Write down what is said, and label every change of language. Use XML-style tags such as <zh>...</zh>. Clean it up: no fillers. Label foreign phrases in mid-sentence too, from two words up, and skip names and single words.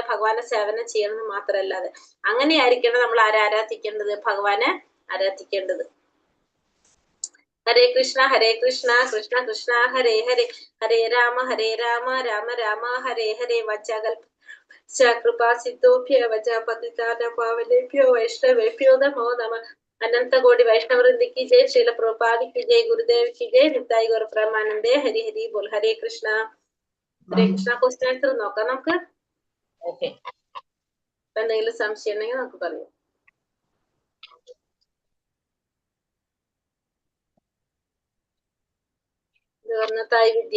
<ml>ഭഗവാനെ സേവനം ചെയ്യണം എന്ന് മാത്രമല്ലാതെ. അങ്ങനെയായിരിക്കണം നമ്മൾ ആരാധിക്കേണ്ടത്? ഭഗവാനെ ആരാധിക്കേണ്ടത്.</ml> <sa>ഹരേ കൃഷ്ണ കൃഷ്ണ കൃഷ്ണ ഹരേ ഹരേ, ഹരേ രാമ രാമ രാമ ഹരേ ഹരേ. വചകൽപ കൃപാ സിദ്ധോഭ്യ വചപതിതാന പാവനേഭ്യോ വൈഷ്ണവേഭ്യോ നമോ നമഃ.</sa> <ml>അനന്ത കോടി വൈഷ്ണവൃന്ദിക്ക് ജയ്. ശ്രീല പ്രഭുപാദിക്ക് ജയ്. ഗുരുദേവിക്ക് ജയ്.</ml> <bn>নিতাই গৌর প্রেমানন্দে. হরি হরি বোল.</bn> <sa>ഹരേ കൃഷ്ണ. ഹരേ കൃഷ്ണ.</sa> <en>question answer</en> <ml>നോക്കാം നമുക്ക്. ഓക്കെ, എന്തെങ്കിലും സംശയം ഉണ്ടെങ്കിൽ നമുക്ക് പറയാം. തായ് വിദ്യ.</ml>